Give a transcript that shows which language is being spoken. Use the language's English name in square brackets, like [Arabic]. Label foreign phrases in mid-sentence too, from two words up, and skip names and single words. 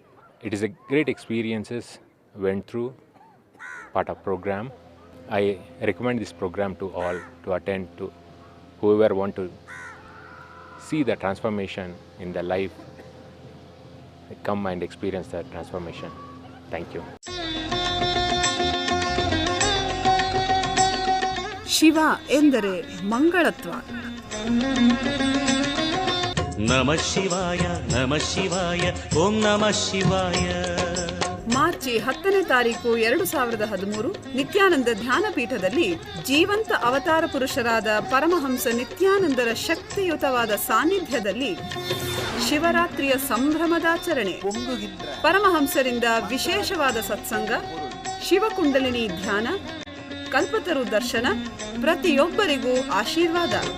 [English] It is a great experiences went through part of program. I recommend this program to all to attend, to whoever want to see the transformation in their life. Come and experience that transformation. Thank you. [Kannada] ಶಿವ ಎಂದರೆ ಮಂಗಳತ್ವ. [Sanskrit] नमः शिवाय नमः शिवाय ॐ नमः शिवाय. [Kannada] ಮಾರ್ಚ್ 10ನೇ ತಾರೀಕು 2013 ನಿತ್ಯಾನಂದ ಧ್ಯಾನಪೀಠದಲ್ಲಿ ಜೀವಂತ ಅವತಾರ ಪುರುಷರಾದ ಪರಮಹಂಸ ನಿತ್ಯಾನಂದರ ಶಕ್ತಿಯುತವಾದ ಸಾನ್ನಿಧ್ಯದಲ್ಲಿ ಶಿವರಾತ್ರಿಯ ಸಂಭ್ರಮದಾಚರಣೆ. ಪರಮಹಂಸರಿಂದ ವಿಶೇಷವಾದ ಸತ್ಸಂಗ, ಶಿವಕುಂಡಲಿನಿ ಧ್ಯಾನ, ಕಲ್ಪತರು ದರ್ಶನ, ಪ್ರತಿಯೊಬ್ಬರಿಗೂ ಆಶೀರ್ವಾದ.